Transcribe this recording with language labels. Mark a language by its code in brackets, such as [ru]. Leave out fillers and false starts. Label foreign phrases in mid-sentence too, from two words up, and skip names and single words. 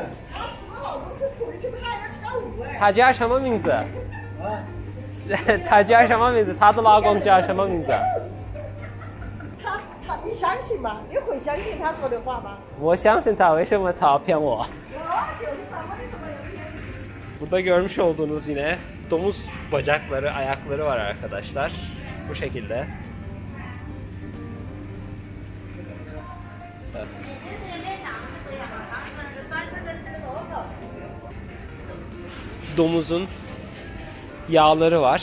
[zh] 我老公是土耳其的，他要跳舞哎。他叫什么名字？啊？他叫什么名字？他的老公叫什么名字？你相信吗？你会相信他说的话吗？我相信他，为什么他要骗我？ [tr] Burada görmüş olduğunuz yine domuz bacakları, ayakları var arkadaşlar. Bu şekilde. Evet. Domuzun yağları var.